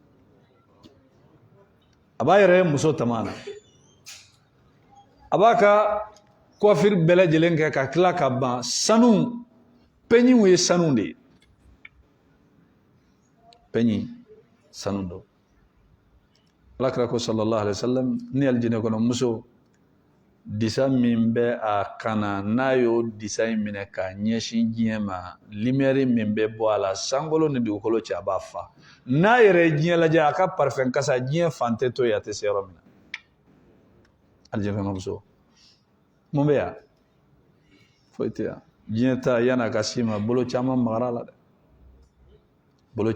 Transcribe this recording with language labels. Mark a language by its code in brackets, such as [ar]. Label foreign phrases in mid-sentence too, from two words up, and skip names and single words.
[bm] a b'a yɛrɛ ye muso tama na a b'a ka coiffure bɛɛ lajɛlen kɛ ka tila ka ban sanu pɛnyiw ye sanu de ye peñi sanundo alakira ko [ar] صلى الله عليه وسلم [bm] ni aljine kono muso disa min bɛ a kana n'a y'o disa in minɛ ka ɲɛsin diɲɛ ma lumière min bɛ bɔ a la sankolo ni dugukolo cɛ a b'a fa n'a yɛrɛ ye diɲɛ lajɛ a ka parfum kasa diɲɛ fan tɛ to yen a tɛ se yɔrɔ min na aljine kɔnɔ muso mun bɛ yan foyi tɛ yan diɲɛ ta yan'a ka s'i ma bolo caman magara la dɛ bolo